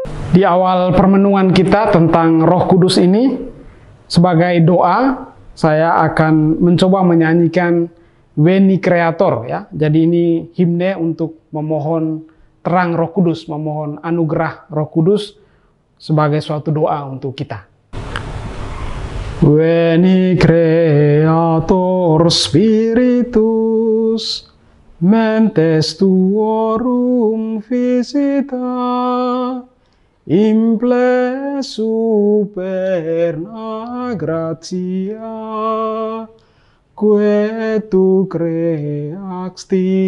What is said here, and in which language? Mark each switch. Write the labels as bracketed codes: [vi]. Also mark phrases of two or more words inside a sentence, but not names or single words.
[id] Di awal permenungan kita tentang Roh Kudus ini, sebagai doa, saya akan mencoba menyanyikan Veni Creator ya. Jadi ini himne untuk memohon terang Roh Kudus, memohon anugerah Roh Kudus sebagai suatu doa untuk kita. [la] Veni Creator Spiritus mentes tuorum visita imple superna gratia que tu creaxti